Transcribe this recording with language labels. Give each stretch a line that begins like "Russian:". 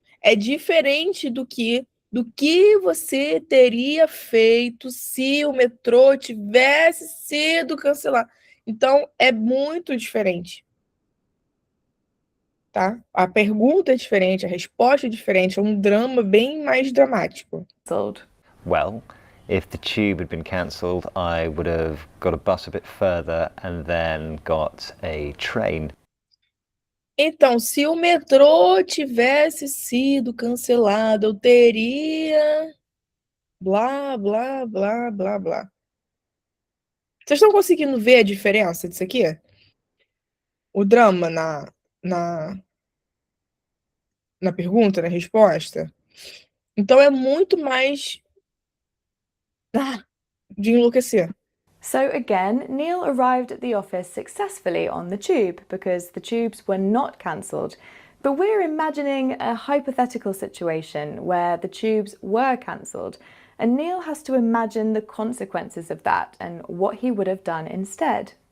Portuguese: É diferente do que você teria feito se o metrô tivesse sido cancelado. Então, é muito diferente. Tá? A pergunta é diferente, a resposta é diferente, é um drama bem mais dramático.
English: Well, if the tube had been cancelled, I would have got a bus a bit further and then got a train.
Portuguese: Então, se o metrô tivesse sido cancelado, eu teria blá, blá, blá, blá, blá. Vocês estão conseguindo ver a diferença disso aqui? O drama na pergunta, na resposta? Então, é muito mais de enlouquecer.
English: So again, Neil arrived at the office successfully on the tube because the tubes were not cancelled. But we're imagining a hypothetical situation where the tubes were cancelled, and Neil has to imagine the consequences of that and what he would have done instead.